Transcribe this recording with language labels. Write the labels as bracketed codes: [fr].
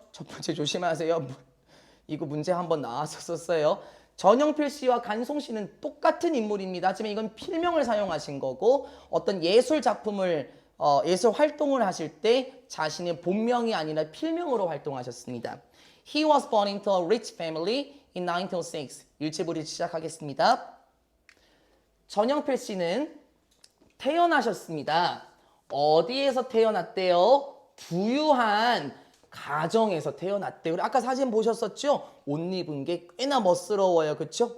[ko] 첫 번째 조심하세요. 이거 문제 한번 나왔었어요. 전형필 씨와 간송 씨는 똑같은 인물입니다. 하지만 이건 필명을 사용하신 거고 어떤 예술 작품을 예술 활동을 하실 때 자신의 본명이 아니라 필명으로 활동하셨습니다. [en] He was born into a rich family in 1906. [ko] 일체불이 시작하겠습니다. 전형필 씨는 태어나셨습니다. 어디에서 태어났대요? 부유한 가정에서 태어났대요. 아까 사진 보셨었죠? 옷 입은 게 꽤나 멋스러워요. 그쵸?